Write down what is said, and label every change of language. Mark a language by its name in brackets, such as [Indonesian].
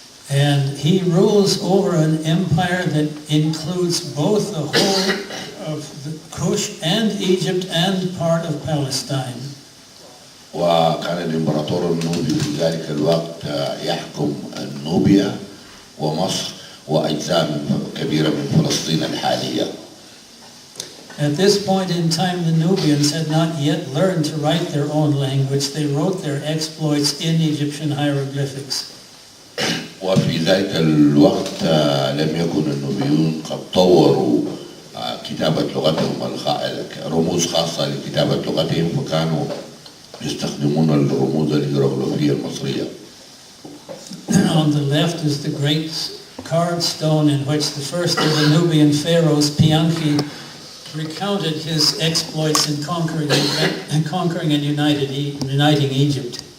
[English] And he rules over an empire that includes both the whole of the Kush and Egypt and part of Palestine. [Arabic] وكان الإمبراطور النوبي في ذلك الوقت يحكم النوبيا ومصر وأجزاء كبيرة من فلسطين الحالية. [English] At this point in time, the Nubians had not yet learned to write their own language. They wrote their exploits in Egyptian hieroglyphics. [Arabic] وفي ذلك الوقت لم يكن النوبيون قد طوروا كتابة لغتهم، رموز خاصة لكتابة لغتهم، فكانوا يستخدمون الرموز الهيروغليفية المصرية. [English] On the left is the great carved stone in which the first of the Nubian pharaohs, Pianki, recounted his exploits in conquering and uniting Egypt.